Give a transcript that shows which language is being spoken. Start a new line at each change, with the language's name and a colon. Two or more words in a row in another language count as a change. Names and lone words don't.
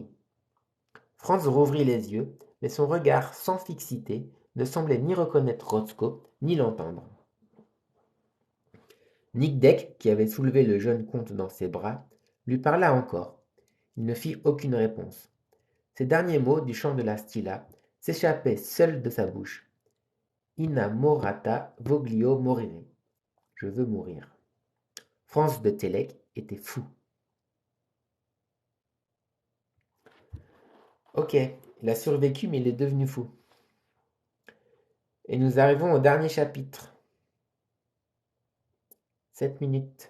French: Franz rouvrit les yeux, mais son regard sans fixité ne semblait ni reconnaître Rotzko, ni l'entendre. Nick Deck, qui avait soulevé le jeune comte dans ses bras, lui parla encore. Il ne fit aucune réponse. Ces derniers mots du chant de la Stilla s'échappaient seuls de sa bouche.
Italian: Innamorata voglio morire.
French: Je veux mourir. Franz de Télek était fou. Ok, il a survécu, mais il est devenu fou. Et nous arrivons au dernier chapitre. 7 minutes.